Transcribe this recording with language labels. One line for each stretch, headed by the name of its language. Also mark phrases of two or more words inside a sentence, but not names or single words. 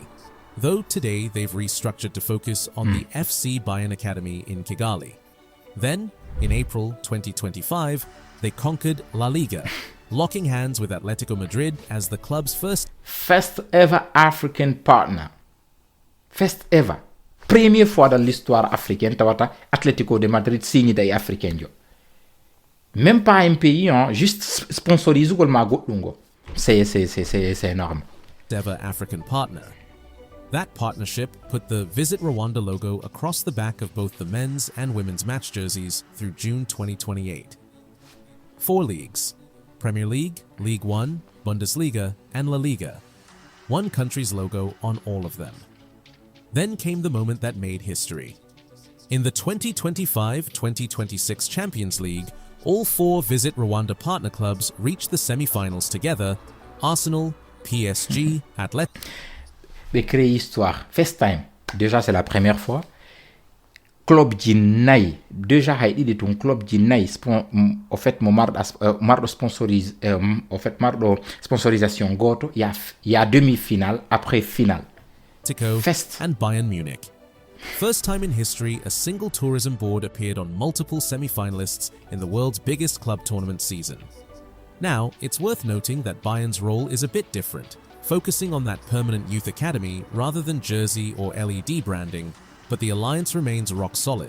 English: Though today they've restructured to focus on the FC Bayern Academy in Kigali. Then, in April 2025, they conquered La Liga, locking hands with Atletico Madrid as the club's first ever African partner. First ever.
French: Première fois dans l'histoire africaine, tawata Atletico de Madrid signe des Africains. Même pas un pays, hein, juste sponsorisé comme Mago Lungo. C'est énorme.
English: Ever African partner. That partnership put the Visit Rwanda logo across the back of both the men's and women's match jerseys through June 2028. 4 leagues: Premier League, Ligue 1, Bundesliga, and La Liga. One country's logo on all of them. Then came the moment that made history. In the 2025-2026 Champions League, all 4 Visit Rwanda partner clubs reached the semi-finals together: Arsenal, PSG, Atletico.
French: Ɓe créé histoire.
English: First time.
French: Déjà c'est la première fois.
Fula: Club ji nayi. Déjà hay ɗiɗi tun club ji nayi.
French: Au fait
Fula: mo marɗo sponsorisation goto.
French: Il y a demi-finale après finale.
English: First. And Bayern Munich. First time in history, a single tourism board appeared on multiple semi-finalists in the world's biggest club tournament season. Now, it's worth noting that Bayern's role is a bit different, focusing on that permanent youth academy rather than jersey or LED branding, but the alliance remains rock solid.